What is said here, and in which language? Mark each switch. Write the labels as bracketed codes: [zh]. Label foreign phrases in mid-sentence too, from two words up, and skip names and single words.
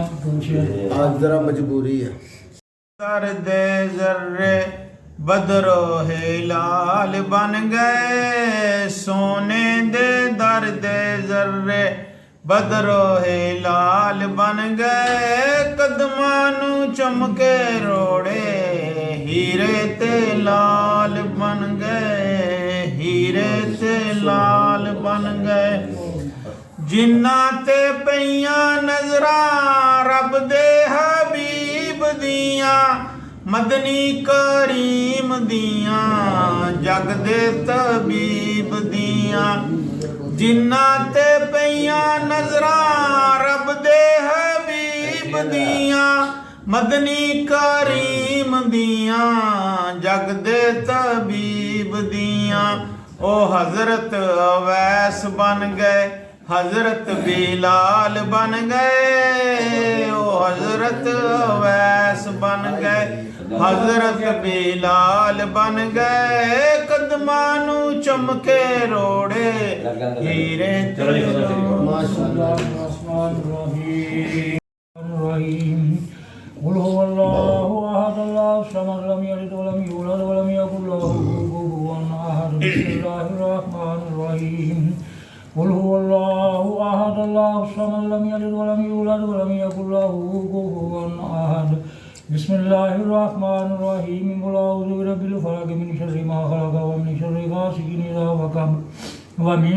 [ur] آج ذرا مجبوری ہے۔ [pa] درد ذرے بدر و ہلال بن گئے سونے دے درد ذرے بدر و ہلال بن گئے قدماں نو چمکے روڑے ہیرے تے لال بن گئے ہیرے تے لال بن گئے جنہاں تے پیاں نظراں رب دے حبیب دیاں مدنی کریم دیاں جگ دے طبیب دیاں جنہاں تے پیاں نظراں رب دے حبیب دیاں مدنی کریم دیاں جگ دے طبیب دیاں او حضرت اویس بن گئے حضرت بلال بن گئے او حضرت اویس بن گئے حضرت بلال بن گئے قدماں نو چمکے روڑے ہیرے [ar] قل هو الله احد الله الصمد لم يلد ولم يولد ولم يكن له كفوا احد بسم الله الرحمن الرحيم قل هو الله احد الله الصمد لم يلد ولم يولد ولم يكن له كفوا احد بسم الله الرحمن الرحيم قل اعوذ برب الفلق من شر ما خلق ومن شر غاسق اذا وقب ومن